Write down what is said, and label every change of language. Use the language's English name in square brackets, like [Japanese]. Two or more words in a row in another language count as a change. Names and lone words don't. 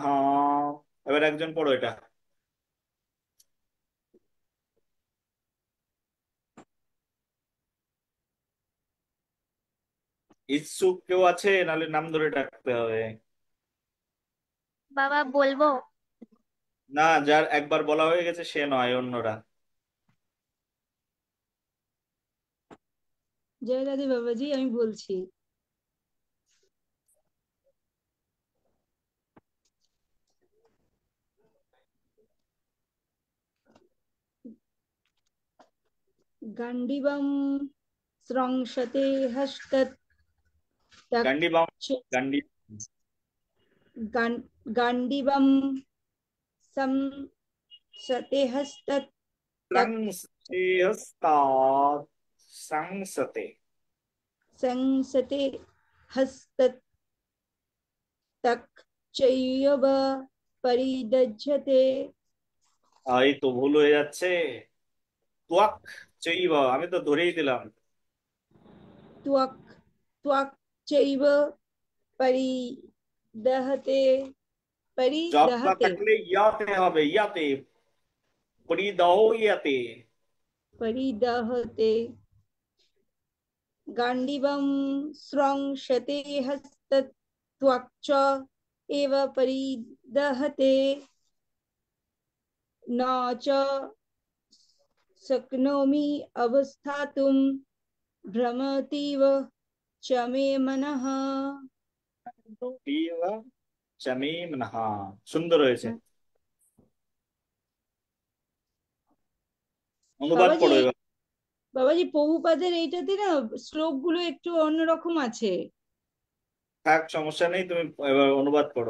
[Bangla] এবার একজন পড়ো এটা। ইচ্ছুক কেউ আছে? নাহলে নাম ধরে ডাকতে হবে। বাবা বলবো? না, যার একবার বলা হয়ে গেছে সে নয়, অন্যরা। জয় রাধে বাবাজি, আমি বলছি। [Sanskrit] গান্ডিবম স্রংশতে হস্তৎ তক গান্ডি বাম, চ- গান্ডি গান্ডিবম সংশতে হস্তৎ তক সংসতে হস্তাৎ, সংসতে। সংশতে হস্তৎ তক চৈব পরিদজ্যতে। [Bangla] এই তো ভুল হয়ে যাচ্ছে। [Sanskrit] ত্বক চৈব, [Bangla] আমি তো ধরেই দিলাম। [Sanskrit] ত্বক, ত্বক চৈব পরিদহতে, জবলা পরিদহতে, [Bangla] থাকলে ইয়াতে হবে, [Sanskrit] ইয়াতে, পরিদহ ইয়াতে। পরিদহতে। गाण्डीवं स्रंशते हस्तत्वक्च एव परिदहते, न च शक्नोमि अवस्थातुं भ्रमतीव च मे मनः। রতিব চমে মনঃ। [Bangla] সুন্দর হয়েছে। অনুবাদ বাবাজি পড়ো এই, এবার। বাবাজি প্রভুপাদের এইটাতে না শ্লোকগুলো একটু অন্যরকম আছে। থাক, সমস্যা নেই, তুমি এবার অনুবাদ করো।